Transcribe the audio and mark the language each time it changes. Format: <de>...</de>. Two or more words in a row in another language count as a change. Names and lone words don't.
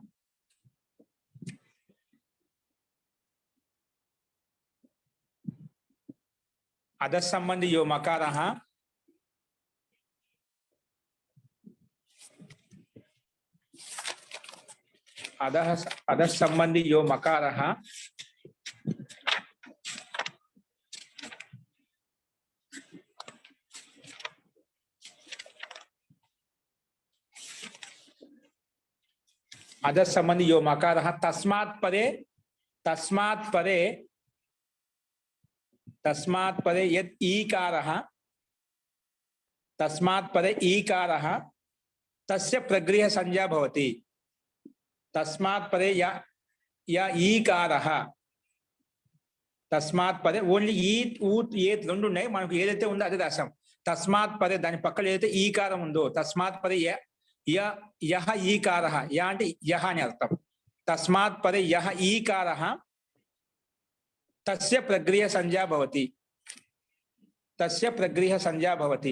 <sa>అధస్ సంబంధి యో మకారః అధస్ సంబంధి యో మకారః अधस संबंधी यो मकारः तस्मात् परे यत् ईकारः तस्य प्रगृह्य संज्ञा भवति. तस्मात् परे या ईकारः, तस्मात् परे</sa> <te>ఓన్లీ ఊత్ ఏత్ రెండు ఉన్నాయి. మనకు ఏదైతే ఉందో అదే రాసాం.</te> <sa>తస్మాత్ పరే</sa> <te>దాని పక్కన ఏదైతే ఈకారం ఉందో</te> <sa>తస్మాత్ పరే యహ ఈకారః,</sa> <te>యా అంటే యహ అని అర్థం.</te> <sa>తస్మాత్ పరే యహ ఈకారః తస్య ప్రగృహ్య సంజ్ఞా భవతి.</sa>